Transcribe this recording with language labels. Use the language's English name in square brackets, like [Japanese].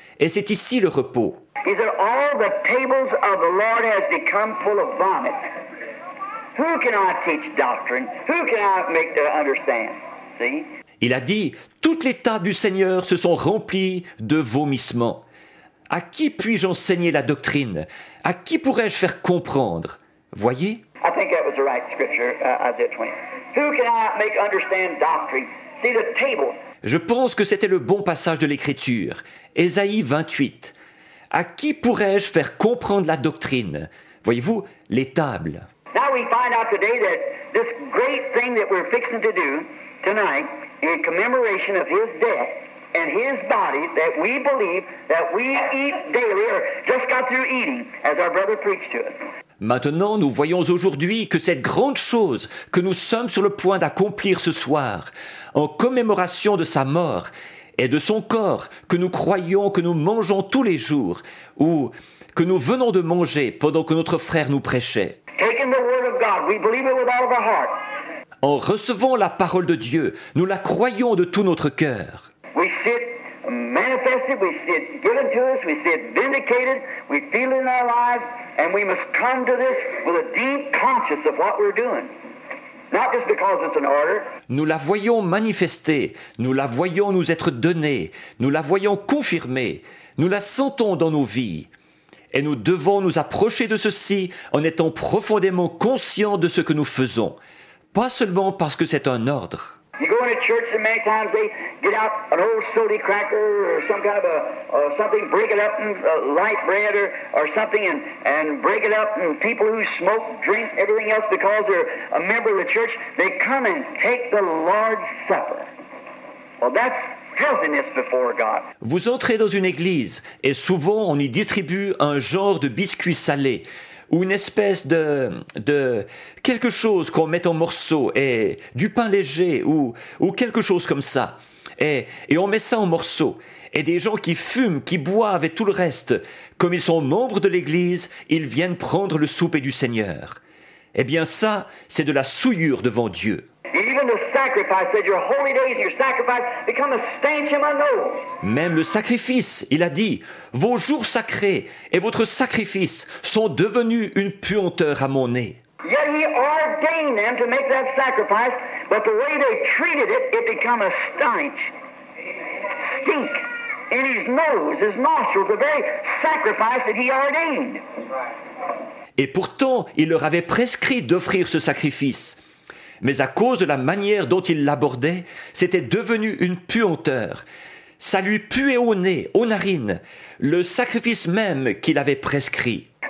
[French] Et c'est ici le repos. [English] He said, all the tables of the Lord has become full of vomit. Who can I teach doctrine? Who can I make to understand? See? [French] Il a dit, toutes les tables du Seigneur se sont remplies de vomissements. À qui puis-je enseigner la doctrine? À qui pourrais-je faire comprendre? Voyez? [English] I think that was the right scripture, Isaiah 20. Who can I make understand doctrine? See the tables. [French] Je pense que c'était le bon passage de l'Écriture. Ésaïe 28. À qui pourrais-je faire comprendre la doctrine? Voyez-vous, les tables. [English] Now we find out today that this great thing that we're fixing to do tonight in commemoration of his death and his body that we believe that we eat daily or just got through eating as our brother preached to us. [French] Maintenant, nous voyons aujourd'hui que cette grande chose que nous sommes sur le point d'accomplir ce soir, en commémoration de sa mort et de son corps que nous croyons que nous mangeons tous les jours, ou que nous venons de manger pendant que notre frère nous prêchait. [English] Taking the word of God, we believe it with all of our heart. [French] En recevant la parole de Dieu, nous la croyons de tout notre cœur. [English] We see it manifested, we see it given to us, we see it vindicated, we feel it in our lives, and we must come to this with a deep conscience of what we're doing. Not just because it's an order. [French] Nous la voyons manifester, nous la voyons nous être donnée, nous la voyons confirmée, nous la sentons dans nos vies. Et nous devons nous approcher de ceci en étant profondément conscients de ce que nous faisons. Pas seulement parce que c'est un ordre. [English] You go into church and many times they get out an old soda cracker or some kind of something, break it up in light bread or something and break it up, and people who smoke, drink, everything else because they're a member of the church, they come and take the Lord's Supper. Well, that's filthiness before God. [French] Vous entrez dans une église et souvent on y distribue un genre de biscuit salé ou une espèce de quelque chose qu'on met en morceaux et du pain léger ou quelque chose comme ça. Et on met ça en morceaux. Et des gens qui fument, qui boivent et tout le reste, comme ils sont membres de l'église, ils viennent prendre le souper du Seigneur. Eh bien ça, c'est de la souillure devant Dieu. [English] Even the sacrifice said your holy days and your sacrifice become a stench in my nose. [French] Même le sacrifice, il a dit, vos jours sacrés et votre sacrifice sont devenus une puanteur à mon nez. [English] Yet he ordained them to make that sacrifice, but the way they treated it, it become a stench. Stink in his nose, his nostrils, the very sacrifice that he ordained. [French] Et pourtant, il leur avait prescrit d'offrir ce sacrifice. Mais à cause de la manière dont il l'abordait, c'était devenu une puanteur. Ça lui puait au nez, aux narines, le sacrifice même qu'il avait prescrit.